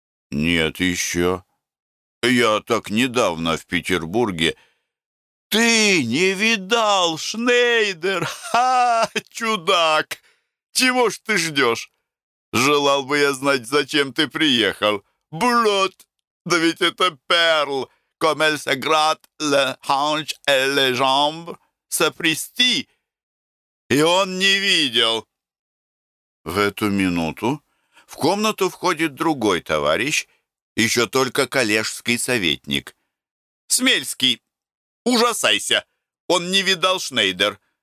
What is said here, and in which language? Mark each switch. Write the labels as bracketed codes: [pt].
[ru] Нет еще. Я так недавно в Петербурге. Ты не видал, Шнейдер? Ха, чудак! Чего ж ты ждешь? Желал бы я знать, зачем ты приехал. Блот! Да ведь это перл! [fr] Comme elle se gratte les hanches et les jambes, сопрести! [ru] И он не видел. В эту минуту в комнату входит другой товарищ, еще только коллежский советник. Смельский, ужасайся, он не видал Шнейдер.